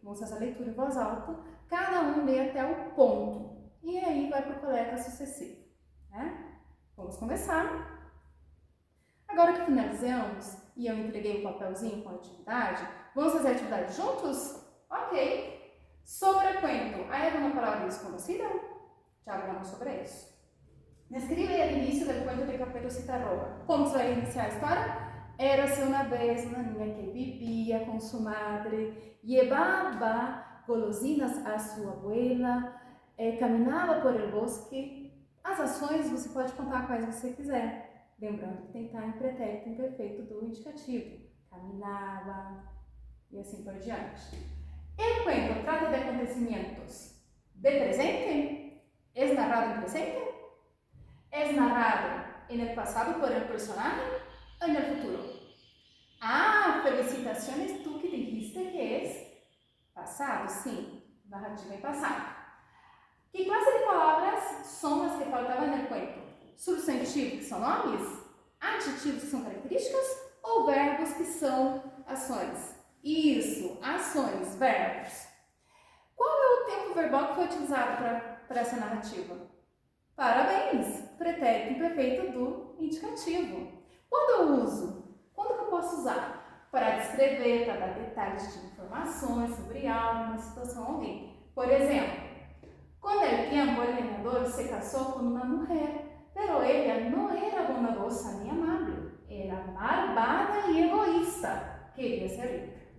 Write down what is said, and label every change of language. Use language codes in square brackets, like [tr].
[pt] Vamos fazer a leitura em voz alta, cada um lê até o ponto. E aí vai para o colega sucessivo, né? Vamos começar. Agora que finalizamos e eu entreguei o papelzinho com a atividade, vamos fazer a atividade juntos? Ok. [es] Sobre cuento, ¿hay alguna palabra desconocida? Ya hablamos sobre eso. Describe el inicio del cuento de Caperucita Roja. ¿Cómo se va a iniciar a historia? Érase una vez una niña que vivía con su madre, llevaba golosinas a su abuela, caminhava por el bosque. [pt] As ações você pode contar quais você quiser. Lembrando que tem que estar em pretérito imperfeito do indicativo. Caminhava e assim por diante. [es] El cuento trata de acontecimientos de presente. ¿Es narrado en presente? ¿Es narrado en el pasado por el personaje o en el futuro? Ah, felicitaciones, tú que dijiste que es pasado. [pt] Sim, narrativa em passado. Que classe de palavras são as que faltavam no cuento? Substantivos, que são nomes? Adjetivos, que são características? Ou verbos, que são ações? Isso, ações, verbos. Qual é o tempo verbal que foi utilizado para essa narrativa? Parabéns! Pretérito imperfeito do indicativo. Quando eu uso? Quando que eu posso usar? Para descrever, para dar detalhes de informações sobre algo, uma situação, alguém. [es] Por exemplo, con el tiempo el leñador se casó con una mujer, pero ella no era bondadosa ni amable, era malvada e egoísta, queria ser rica.